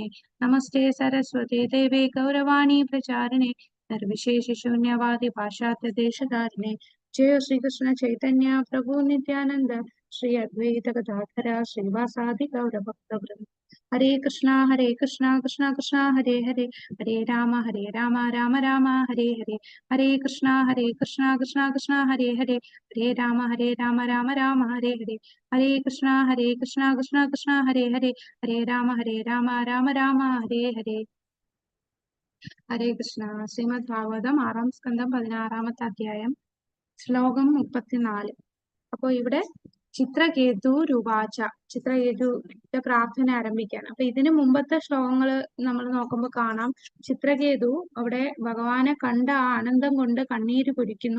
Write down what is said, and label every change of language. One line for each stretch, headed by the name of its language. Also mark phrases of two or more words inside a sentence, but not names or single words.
Sanskrit: नमस्ते सरस्वते देवे गौरवाणी प्रचारिणे निर्विशेषशून्यवादि पाश्चात्य देशधारिणे. जय श्रीकृष्ण चैतन्य प्रभु नित्यानन्द श्री अद्वैत गदाधर श्रीवासादि गौरभक्तवृन्द. हरे कृष्ण कृष्ण कृष्ण हरे हरे. हरे राम राम राम हरे हरे। हरे कृष्ण कृष्ण कृष्ण हरे हरे. हरे राम राम राम हरे हरे। हरे कृष्ण कृष्ण कृष्ण हरे हरे. हरे राम राम राम हरे हरे। हरे कृष्ण.
Malayalam: ശ്രീമദ് ഭാഗവതം 6-ാം സ്കന്ധം 16-ാമത്തെ അധ്യായം ശ്ലോകം 34. അപ്പൊ ഇവിടെ ചിത്രകേതു രൂപാച, ചിത്രകേതുവിന്റെ പ്രാർത്ഥന ആരംഭിക്കുകയാണ്. അപ്പൊ ഇതിനു മുമ്പത്തെ ശ്ലോകങ്ങൾ നമ്മൾ നോക്കുമ്പോൾ കാണാം, ചിത്രകേതു അവിടെ ഭഗവാനെ കണ്ട ആ ആനന്ദം കൊണ്ട് കണ്ണീര് കുടിക്കുന്നു.